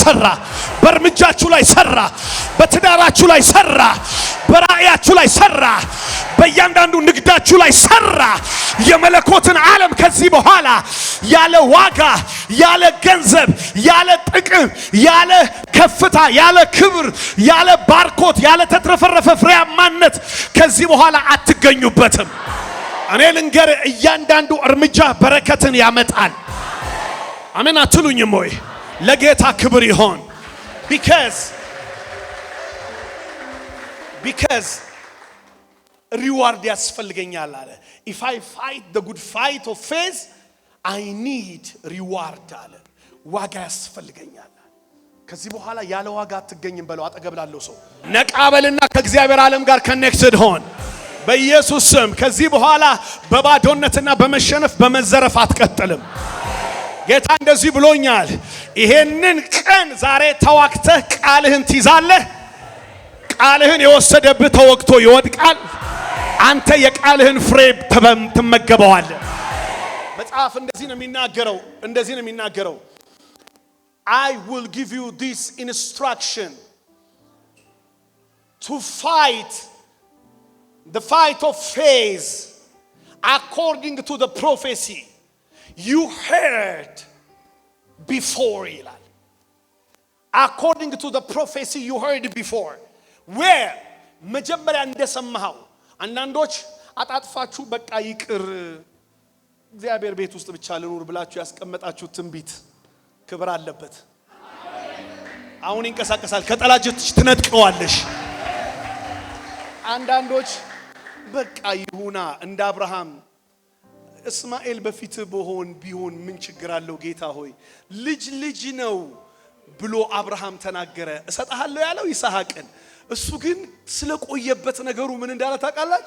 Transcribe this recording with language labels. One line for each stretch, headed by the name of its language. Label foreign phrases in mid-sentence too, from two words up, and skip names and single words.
Amharic: ሰራ፣ በእርምጃችሁ ላይ ሰራ፣ በትዳራችሁ ላይ ሰራ፣ በራእያችሁ ላይ ሰራ፣ በእያንዳንዱ ንግዳችሁ ላይ ሰራ። የመለኮትን ዓለም ከዚህ በኋላ ያለ ዋጋ፣ ያለ ገንዘብ፣ ያለ ጥቅም፣ ያለ ከፍታ፣ ያለ ክብር፣ ያለ ባርኮት፣ ያለ ተትረፈረፈ ፍሬያማነት ከዚህ በኋላ አትገኙበትም። እኔ ልንገር፣ እያንዳንዱ እርምጃ በረከትን ያመጣል። አሜን አትሉኝም ወይ? ለጌታ ክብር ይሆን።
English: because
Amharic: ሪዋርድ ያስፈልገኛል አለ።
English: if I fight the good fight of faith I need
Amharic: reward አለ። ዋጋ ያስፈልገኛል። ከዚህ በኋላ ያለ ዋጋ አትገኝም በለው አጠገብ ላለው ሰው። ነቃበልና ከእግዚአብሔር ዓለም ጋር ኮኔክትድ ሆን በኢየሱስ ስም። ከዚህ በኋላ በባዶነትና በመሸነፍ በመዘረፍ አትቀጥልም። ጌታ እንደዚህ ብሎኛል። ይሄንን ቀን ዛሬ ተዋክተህ ቃልህን ትይዛለህ። ቃልህን የወሰደብህ ተወግቶ ይወድቃል። አንተ የቃልህን ፍሬ ትመገበዋለህ። መጽሐፍ እንደዚህ ነው የሚናገረው
English: I will give you this instruction to fight the fight of faith according to the prophecy you heard before
Amharic: ይላል።
English: according to the prophecy you heard before where
Amharic: መጀመሪያ እንደሰማው አንዳንዶች አጣጥፋችሁ በቃ ይቅር እግዚአብሔር ቤት ውስጥ ብቻ ልኑር ብላችሁ ያስቀመጣችሁ ትንቢት ክብር አለበት። አሁን ይንቀሳቀሳል። ከጠላጅት ትነጥቀዋለሽ። አንዳንዶች በቃ ይሁና እንደ አብርሃም እስማኤል በፊት ቢሆን ምን ችግር አለው ጌታ ሆይ ልጅ ነው ብሎ አብርሃም ተናገረ። እሰጣለሁ ያለው ይስሐቅን። እሱ ግን ስለቆየበት ነገሩ ምን እንዳለ ታውቃላችሁ?